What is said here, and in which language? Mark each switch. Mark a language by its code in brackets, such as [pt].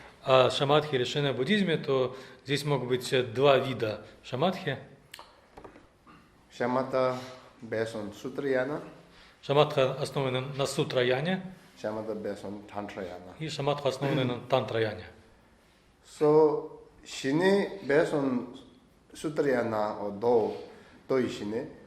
[ru] А шаматхи или шине в буддизме, то здесь могут быть два вида шаматхи. [en] Shamatha based on Sutrayana, [ru] Шаматха основаны на сутраяне, [en] shamatha based on Tantrayana. [ru] и шаматха основаны на тантраяне. [en] So, Shine based on Sutrayana or Do Shine.